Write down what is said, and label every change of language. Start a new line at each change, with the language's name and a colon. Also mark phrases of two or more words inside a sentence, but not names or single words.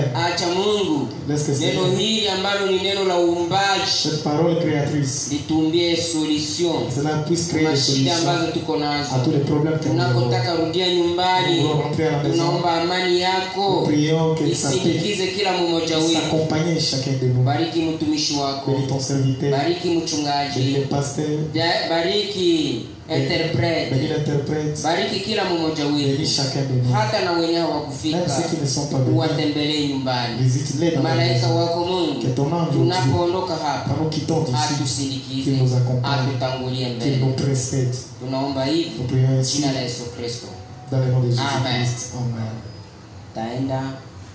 French: Laisse que cette parole créatrice, cela puisse créer des solutions à tous les problèmes que nous avons. Nous voulons rentrer à la maison. Nous prions que sa paix puisse accompagner chacun de nous. Bénis ton serviteur, bénis le pasteur, interprète. Bénis l'interprète.
Swahili: Bariki kila mmoja
French: Bénis
Swahili: wetu.
French: chacun de nous.
Swahili: Hata na wenye hawakufika.
French: Même ceux qui ne sont pas venus.
Swahili: Watembelee nyumbani.
French: Visite-les dans la
Swahili: Malaika
French: maison.
Swahili: wako Mungu.
French: Que ton ange
Swahili: Tunapoondoka hapa.
French: quand nous quittons d'ici,
Swahili: Atusindikize.
French: qu'il nous accompagne,
Swahili: Atutangulie
French: qu'il
Swahili: mbele.
French: nous précède.
Swahili: Tunaomba hivi.
French: Nous prions ainsi
Swahili: Jina la Yesu Kristo.
French: dans le nom de Amen. Jésus-Christ. Amen.
Swahili: Taenda